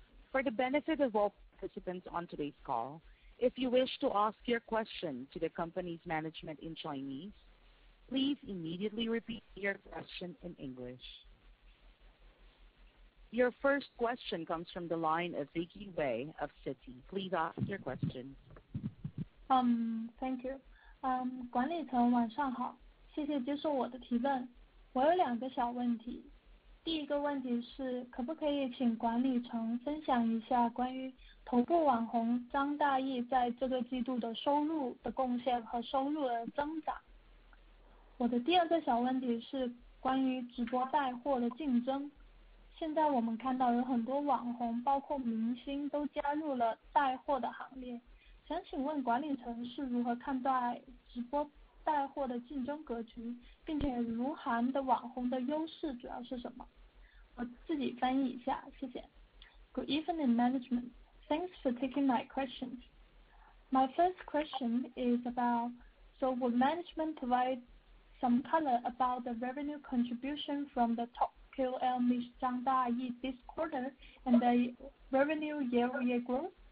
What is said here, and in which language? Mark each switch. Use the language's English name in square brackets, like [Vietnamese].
[English] For the benefit of all participants on today's call, if you wish to ask your question to the company's management in Chinese, please immediately repeat your question in English. Your first question comes from the line of Vicky Wei of Citi. Please ask your question. Thank you. [Chinese] 管理层晚上好，谢谢接受我的提问。我有2个小问题。第一个问题是，可不可以请管理层分享一下关于头部网红张大奕在这个季度的收入的贡献和收入的增长？我的第2个小问题是关于直播带货的竞争。现在我们看到有很多网红，包括明星都加入了带货的行列。想请问管理层是如何看待直播带货的竞争格局，并且RUHN的网红的优势主要是什么？我自己翻译一下，谢谢。 [English] Good evening, management. Thanks for taking my questions. My first question is about, so will management provide some color about the revenue contribution from the top KOL Ms. Zhang Dayi this quarter and the revenue year-over-year growth?